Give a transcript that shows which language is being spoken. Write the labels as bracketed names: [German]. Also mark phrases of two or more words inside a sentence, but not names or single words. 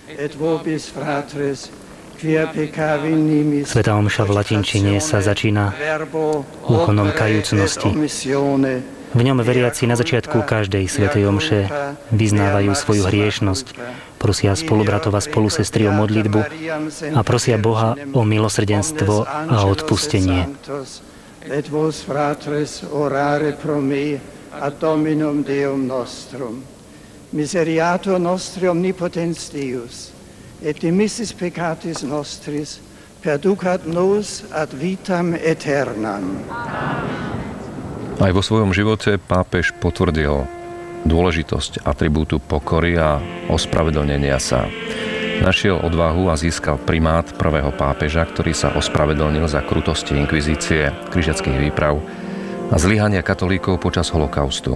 [Slovak] Svätá omša v latinčine sa začína úkonom kajúcnosti. V ňom veriaci na začiatku každej svätej omše vyznávajú svoju hriešnosť, prosia spolubratov a spolusestry o modlitbu a prosia Boha o milosrdenstvo a odpustenie. [Latin] Et vos fratres orare pro me ad Dominum Deum nostrum. Miseriatur nostri omnipotens Deus, et dimissis peccatis nostris, perducat nos ad vitam aeternam. [Slovak] Aj vo svojom živote pápež potvrdil dôležitosť atribútu pokory a ospravedlnenia sa. Našiel odvahu a získal primát prvého pápeža, ktorý sa ospravedlnil za krutosti inkvizície, križiackych výprav a zlyhania katolíkov počas holokaustu.